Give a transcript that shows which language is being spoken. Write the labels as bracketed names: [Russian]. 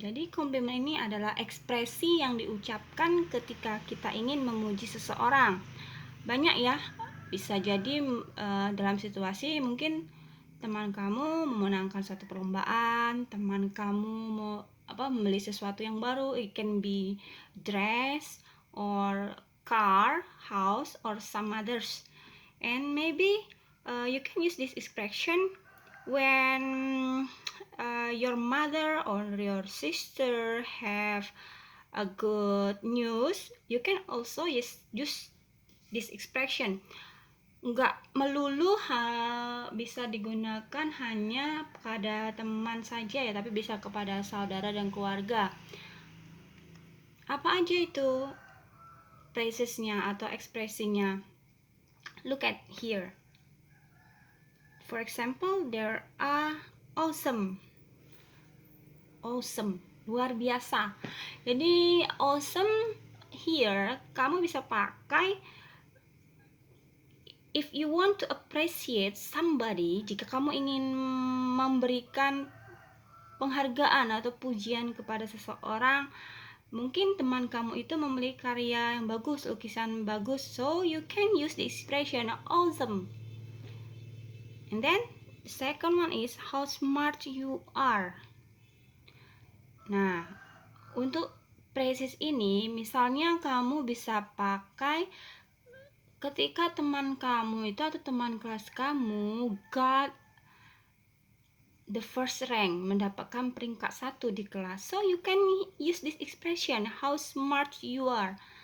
[Indonesian] Jadi compliment ini adalah ekspresi yang diucapkan ketika kita ingin memuji seseorang. Banyak ya, bisa jadi dalam situasi mungkin teman kamu memenangkan suatu perlombaan, teman kamu mau membeli sesuatu yang baru. [English] It can be dress or car, house or some others. And maybe you can use this expression when your mother or your sister have a good news. You can also use this expression. [Indonesian] Nggak melulu bisa digunakan hanya pada teman saja ya, tapi bisa kepada saudara dan keluarga. Apa aja itu phrasesnya atau ekspresinya? [English] Look at here. For example, there are awesome, [Indonesian] luar biasa. [English] Jadi awesome here [Indonesian] kamu bisa pakai [English] if you want to appreciate somebody. [Indonesian] Jika kamu ingin memberikan penghargaan atau pujian kepada seseorang, mungkin teman kamu itu memiliki karya yang bagus, lukisan bagus, [English] so you can use the expression awesome. And then the second one is how smart you are. [Indonesian] Nah, untuk phrases ini misalnya kamu bisa pakai ketika teman kamu itu atau teman kelas kamu [English] got the first rank, [Indonesian] mendapatkan peringkat 1 di kelas. [English] So you can use this expression, how smart you are.